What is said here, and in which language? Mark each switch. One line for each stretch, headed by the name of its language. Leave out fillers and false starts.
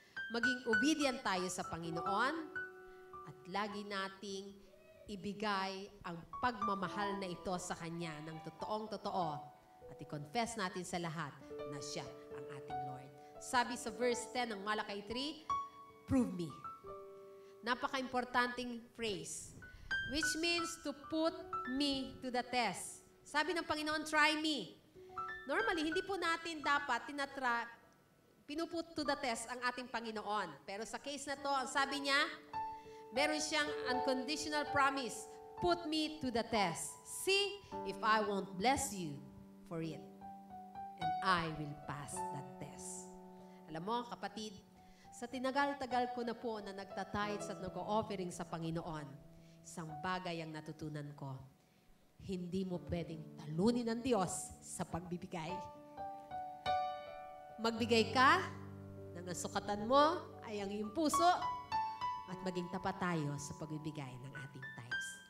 Filipino: Maging obedient tayo sa Panginoon at lagi nating ibigay ang pagmamahal na ito sa Kanya ng totoong-totoo at i-confess natin sa lahat na siya ang ating Lord. Sabi sa verse 10 ng Malakay 3,
English: prove me.
Filipino: Napaka-importanting phrase,
English: which means to put me to the test.
Filipino: Sabi ng Panginoon,
English: try me.
Filipino: Normally, hindi po natin dapat pinuput to the test ang ating Panginoon. Pero sa case na to, ang sabi niya, meron siyang unconditional promise,
English: put me to the test. See if I won't bless you for it. And I will pass that test.
Filipino: Alam mo, kapatid, sa tinagal-tagal ko na po na nagtatides at nag-offering sa Panginoon, isang bagay ang natutunan ko, hindi mo pwedeng talunin ng Diyos sa pagbibigay. Magbigay ka, nang ang sukatan mo ay ang iyong puso, at maging tapat tayo sa pagbibigay ng ating tithes.